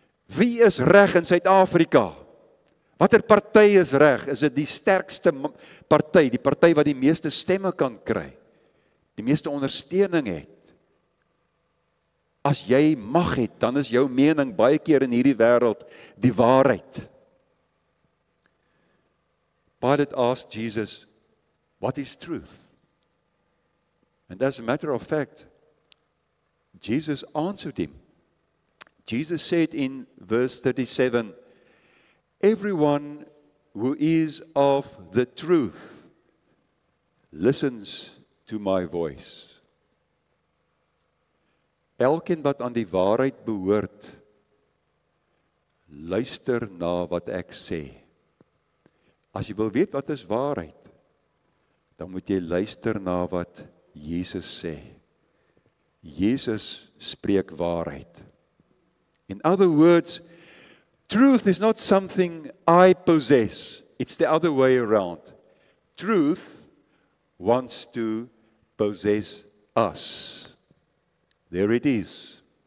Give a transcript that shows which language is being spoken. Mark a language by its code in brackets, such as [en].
[af] Wie is reg in Suid-Afrika? Watter party is reg? Is dit die sterkste party, die party wat die meeste stemme kan kry, die meeste ondersteuning het? As jy mag het, dan is jou mening baie keer in hierdie wêreld die waarheid. [en] Pilate asked Jesus, what is truth? And as a matter of fact, Jesus answered him. Jesus said in verse 37, everyone who is of the truth listens to my voice. [af] Elkeen wat aan die waarheid behoort, luister na wat ek sê. As jy wil weet wat is waarheid, dan moet jy luister na wat Jesus sê. Jesus spreek waarheid. [en] In other words, truth is not something I possess. It's the other way around. Truth wants to possess us. There it is.